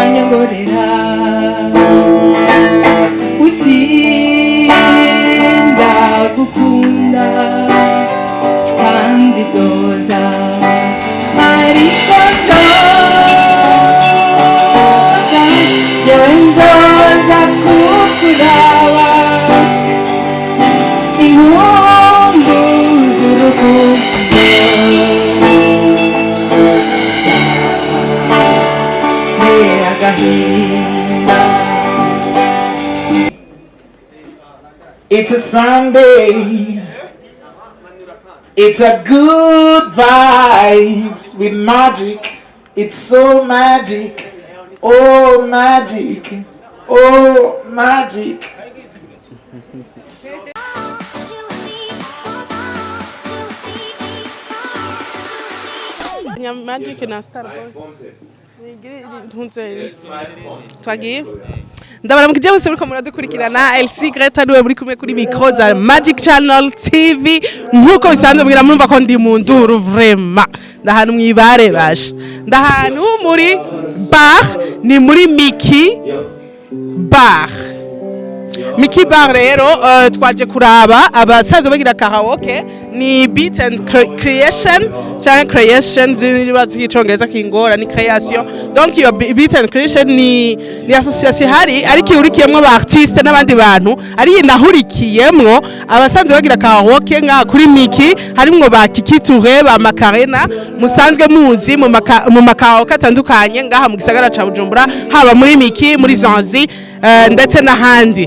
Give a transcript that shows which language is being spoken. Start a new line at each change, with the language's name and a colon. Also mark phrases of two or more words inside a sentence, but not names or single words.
Rundi: wanyongorera utinda gukunda kandi zoza ariko zoza yewe nzoza kukuraba inkumbu z'urukundo
English: It's a Sunday. It's a good vibes with magic. It's so magic. Oh magic. Oh magic.
Rundi: Magic na Star twagiye ndabaramukije bose buriko muradukurikirana LC Greta niwe muri kumwe kuri micro za Magic Channel TV nkuko bisanzwe mbwira murumva ko ndi mu nduru vraiment ndahantu mwibare basha ndahantu muri bar ni muri Miki bar Miki bar rero twaje kuraba abasanzwe bagira karaoke ni beat and creation canke creation z'ibibazo cy'icongereza kingora ni creation donc iyo beat and creation ni association hari ariko urikiyemwe aba artiste n'abandi bantu ari nahurikiyemwo abasanzwe bagira karaoke nka kuri Miki harimwo ba KIKI TOURÉ ba Macarena musanzwe muzi mu makaraoke atandukanye ngaha mu gisagara ca Bujumbura haba muri Miki muri Zanzi ndetse n'ahandi.